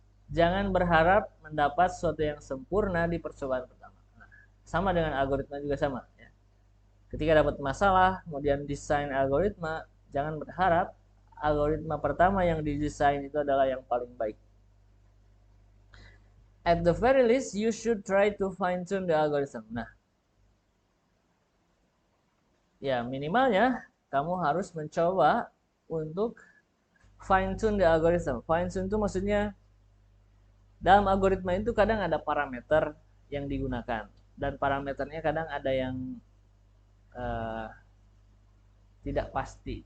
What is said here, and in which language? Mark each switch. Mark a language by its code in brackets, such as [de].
[id] Jangan berharap mendapat sesuatu yang sempurna di percobaan pertama. Nah, sama dengan algoritma juga sama ya. Ketika dapat masalah, kemudian desain algoritma, jangan berharap algoritma pertama yang didesain itu adalah yang paling baik. [en] At the very least, you should try to fine tune the algorithm. [id] Nah, ya minimalnya kamu harus mencoba untuk [en] fine tune the algorithm. [id] Fine tune itu maksudnya dalam algoritma itu kadang ada parameter yang digunakan dan parameternya kadang ada yang uh, tidak pasti.